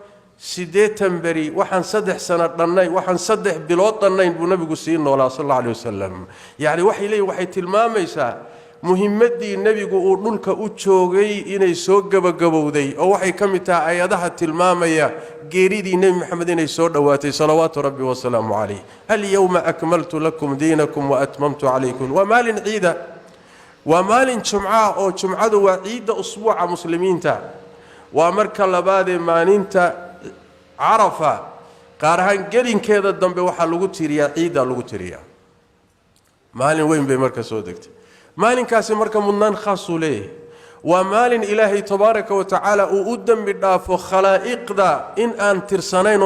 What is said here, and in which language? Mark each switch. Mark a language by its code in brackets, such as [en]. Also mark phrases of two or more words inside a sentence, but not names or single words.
[so] 8 bari waxaan 3 sano dhanay waxaan 3 bilood dhanayn buu nabigu sii noolaa [ar] صلى الله عليه وسلم [so] yaani waxay tilmaamaysaa muhiimadii nabigu uu dhulka u joogay inay soo gabagabowday oo waxay kamid tahay ayadaha tilmaamaya geeridii nabi maxamed inay soo dhawaatay [ar] صلوات ربي وسلامه عليه اليوم أكملت لكم دينكم وأتممت عليكم [so] wa maalin ciida wa maalin jumca oo jumcadu waa ciida usbuuca muslimiinta waa marka labaad maalinta carafa qaarahan gelinkeeda dambe waxa lagu tiriyaa ciida lagu tiriyaa maalin weyn bay marka soo degtay maalinkaasi marka mudnaan khaas u leeyahay waa maalin ilaahay [ar] تبارك وتعالى [so] uu u dambi dhaafo khalaa'iqda in aan tirsanayn